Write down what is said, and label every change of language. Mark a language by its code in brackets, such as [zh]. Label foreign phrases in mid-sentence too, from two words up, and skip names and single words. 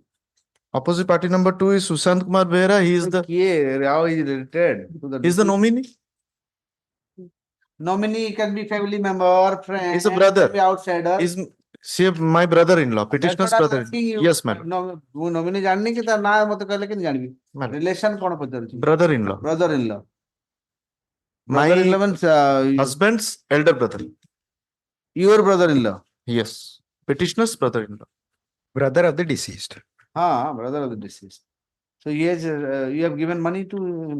[en] Opposite party number 2 is Sushant Kumar Behra. He is the How is it related to the he's the nominee. Nominee can be family member, friend. He's a brother. Can be outsider. Is see my brother-in-law, That's petitioner's what I'm brother. asking you. Yes, madam. No, [or] ମୁଁ nominee ଜାଣିନି କି ତା ନାଁ ମତେ କହିଲେ କେମିତି ଜାଣିବି? [en] Madam. [or] Relation କଣ ପଚାରୁଛି? [en] Brother-in-law. Brother-in-law. My Brother-in-law means husband's elder brother. your brother-in-law. Yes. Petitioner's brother-in-law. Brother of the deceased. Brother of the deceased. So he has, you have given money to him.